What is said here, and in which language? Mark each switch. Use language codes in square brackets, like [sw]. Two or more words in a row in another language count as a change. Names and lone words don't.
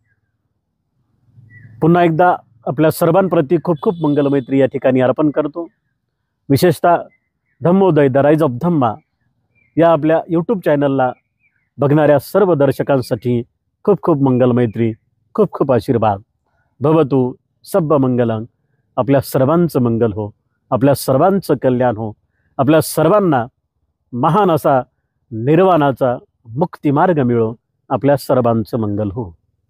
[mr] पुन्हा एकदा आपल्या सर्वांप्रती खूप खूप मंगलमैत्री या ठिकाणी अर्पण करतो. विशेषतः धम्मोदय द राईज ऑफ धम्मा या आपल्या यूट्यूब चॅनलला बघणाऱ्या सर्व दर्शकांसाठी खूप खूप मंगलमैत्री, खूप खूप आशीर्वाद. [pi] भवतु सब्ब मंगलं. [mr] आपल्या सर्वांचं मंगल हो, आपल्या सर्वांचं कल्याण हो, आपल्या सर्वांना महान असा निर्वाणाचा मुक्तिमार्ग मिळो. आपल्या सर्वांचं मंगल हो.